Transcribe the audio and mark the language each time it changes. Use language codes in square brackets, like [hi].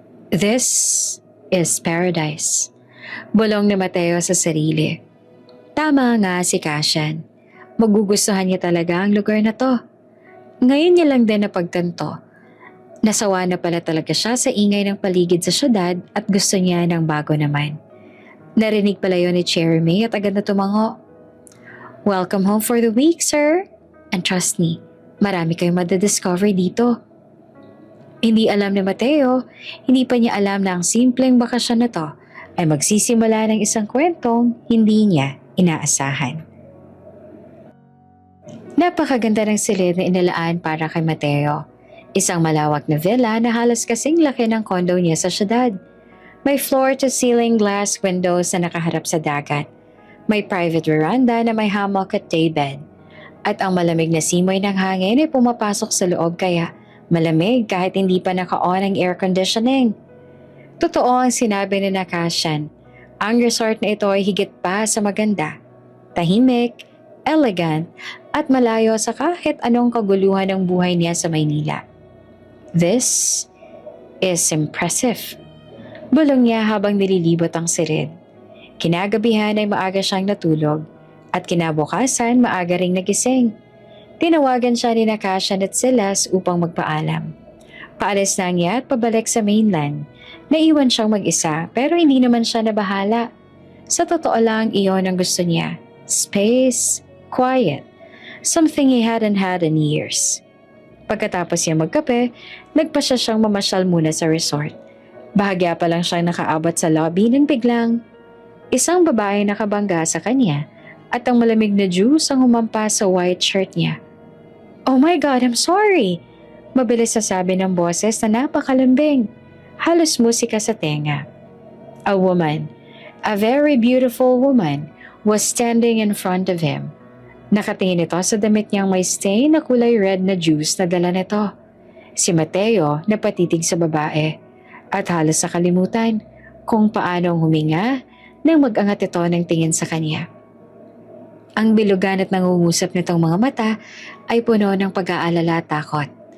[en] This is paradise. [tl] Bulong ni Mateo sa sarili. Tama nga si Cashan. Magugustuhan niya talaga ang lugar na to. Ngayon niya lang din napagtanto. Nasawa na pala talaga siya sa ingay ng paligid sa syudad at gusto niya ng bago naman. Narinig pala yun ni Cherry May at agad na tumango. [en] Welcome home for the week, sir. And trust me, [tl] marami kayong madadiscover dito. Hindi alam ni Mateo, hindi pa niya alam na ang simpleng bakasyon na to ay magsisimula ng isang kwentong hindi niya inaasahan. Napakaganda ng silid na inalaan para kay Mateo. Isang malawak na villa na halos kasing laki ng condo niya sa syudad. May floor-to-ceiling glass windows na nakaharap sa dagat. May private veranda na may hammock at daybed. At ang malamig na simoy ng hangin ay pumapasok sa loob kaya malamig kahit hindi pa naka-on ang air conditioning. Totoo ang sinabi ni Cashan. Ang resort na ito ay higit pa sa maganda. Tahimik, elegant, at malayo sa kahit anong kaguluhan ng buhay niya sa Maynila. [en] This is impressive. [tl] Bulong niya habang nililibot ang silid. Kinagabihan ay maaga siyang natulog At kinabukasan, maaga ring nagising. Tinawagan siya ni Nakashan at Silas upang magpaalam. Paalis na niya at pabalik sa mainland. Naiwan siyang mag-isa pero hindi naman siya nabahala. Sa totoo lang, iyon ang gusto niya. [en] Space, quiet, something he hadn't had in years. [tl] Pagkatapos niya magkape, nagpasya siyang mamasyal muna sa resort. Bahagya pa lang siyang nakaabot sa lobby nang biglang isang babae nakabangga sa kanya at ang malamig na juice ang humampas sa white shirt niya. [en] "Oh my God, I'm sorry!" [tl] Mabilis na sabi ng boses na napakalambing. Halos musika sa tenga. [en] A woman, a very beautiful woman, was standing in front of him. [tl] Nakatingin ito sa damit niyang may stain na kulay red na juice na dala nito. Si Mateo napatitig sa babae at halos nakalimutan kung paano huminga nang mag-angat ito ng tingin sa kanya. Ang bilugan at nangungusap nitong mga mata ay puno ng pag-aalala at takot.